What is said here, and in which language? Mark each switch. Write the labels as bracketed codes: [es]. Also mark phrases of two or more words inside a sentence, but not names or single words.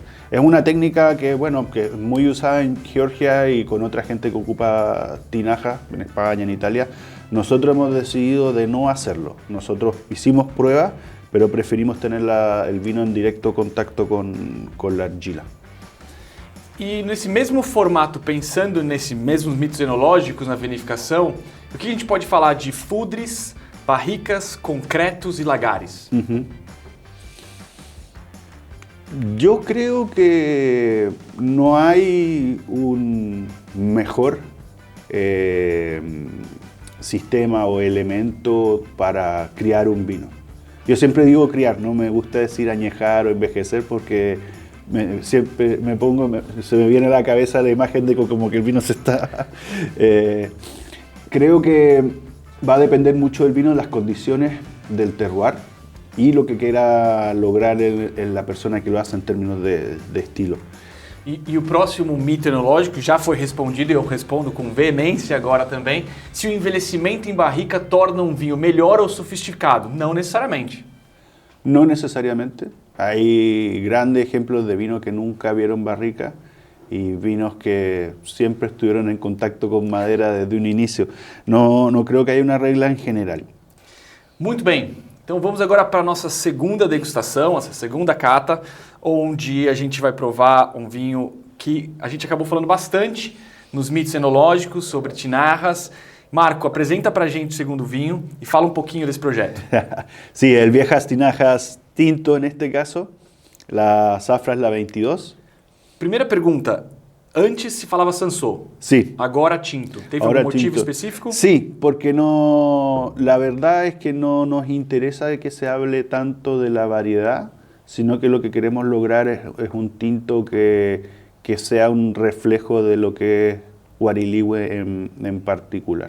[es] Es una técnica que es muy usada en Georgia y con otra gente que ocupa tinaja, en España, en Italia. Nosotros hemos decidido de no hacerlo. Nosotros hicimos pruebas, pero preferimos tener el vino en directo contacto con la argila. [pt] E nesse mesmo formato, pensando nesses mesmos mitos enológicos na vinificação, o que a gente pode falar de fudres, barricas, concretos e lagares? [es] Yo creo que no hay un mejor sistema o elemento para criar un vino. Yo siempre digo criar, no me gusta decir añejar o envejecer porque siempre se me viene a la cabeza la imagen de como que el vino se está... creo que va a depender mucho del vino de las condiciones del terroir y lo que quiera lograr la persona que lo hace en términos de estilo. [pt] E o próximo mito enológico já foi respondido e eu respondo com veemência agora também. Se o envelhecimento em barrica torna um vinho melhor ou sofisticado? Não necessariamente. [es] No necesariamente. Hay grandes ejemplos de vinos que nunca vieron barrica y vinos que siempre estuvieron en contacto con madera desde un inicio. No creo que haya una regla en general. [pt] Muito bem. Então vamos agora para a nossa segunda degustação, essa segunda cata, onde a gente vai provar um vinho que a gente acabou falando bastante nos mitos enológicos sobre tinarras. Marco, apresenta para a gente o segundo vinho e fala um pouquinho desse projeto. [es] Sí, el Viejas Tinajas Tinto en este caso, la zafra es la 22. [pt] Primeira pergunta, antes se falava Sansó, [es] Sí. [pt] agora tinto. Teve [es] Ahora [pt] algum motivo [es] tinto. [pt] específico? [es] Sí, porque la verdad es que no nos interesa de que se hable tanto de la variedad, sino que lo que queremos lograr es un tinto que sea un reflejo de lo que es Huariligüe en particular.